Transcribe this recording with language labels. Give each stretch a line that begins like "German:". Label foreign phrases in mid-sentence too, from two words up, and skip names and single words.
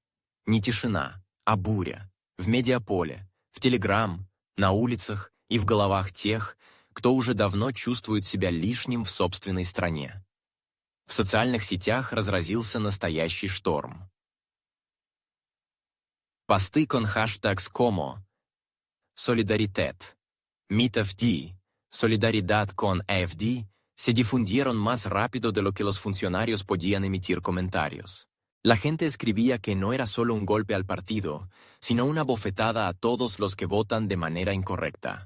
Russian: Не тишина, а буря. В медиаполе, в Телеграм, на улицах и в головах тех, кто уже давно чувствует себя лишним в собственной стране. В социальных сетях разразился настоящий шторм.
Spanish: Посты con hashtags como Solidaridad, MitAfD, Solidaridad con AfD se difundieron más rápido de lo que los funcionarios podían emitir comentarios. La gente escribía que no era solo un golpe al partido, sino una bofetada a todos los que votan de manera incorrecta.